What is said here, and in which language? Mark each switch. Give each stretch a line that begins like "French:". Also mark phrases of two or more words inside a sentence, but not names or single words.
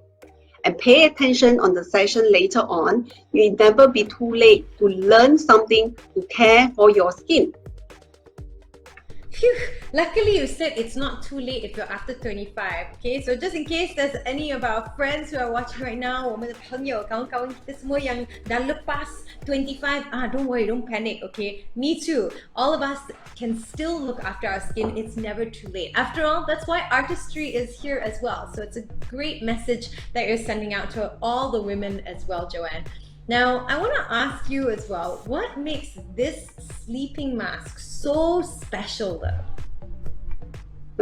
English: And pay attention on the session later on. You'll never be too late to learn something to care for your skin. Phew, luckily you said it's not too late if you're after 25. Okay, so just in case there's any of our friends who are watching right now,
Chinese: 我们的朋友,
Malay: kawan-kawan kita semua yang dah lepas 25,
English: don't worry, don't panic, okay? Me too. All of us can still look after our skin. It's never too late. After all, that's why artistry is here as well. So it's a great message that you're sending out to all the women as well, Joanne. Now, I want to ask you as well, what makes this sleeping mask so special though?